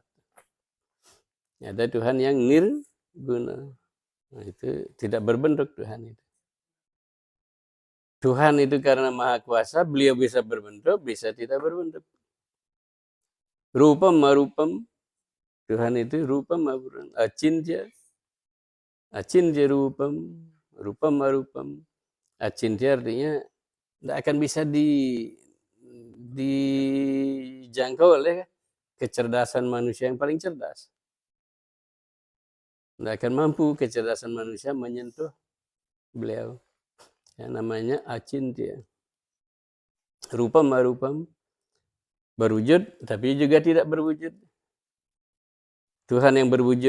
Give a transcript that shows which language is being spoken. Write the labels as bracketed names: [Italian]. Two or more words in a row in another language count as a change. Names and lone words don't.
[Indonesian] Ada Tuhan yang nirguna. Nah, itu tidak berbentuk Tuhan itu. Tuhan itu karena maha kuasa, beliau bisa berbentuk, bisa tidak berbentuk. [Sanskrit] Rupam marupam, [Indonesian] Tuhan itu [Sanskrit] rupam marupam, acintya rupam, rupam marupam. [Indonesian] Acintya artinya tidak akan bisa dijangkau oleh kecerdasan manusia yang paling cerdas. Tidak akan mampu kecerdasan manusia menyentuh beliau. Yang namanya acintya. [Sanskrit] Rupam marupam, [Indonesian] berwujud tapi juga tidak berwujud. Tuhan yang berwujud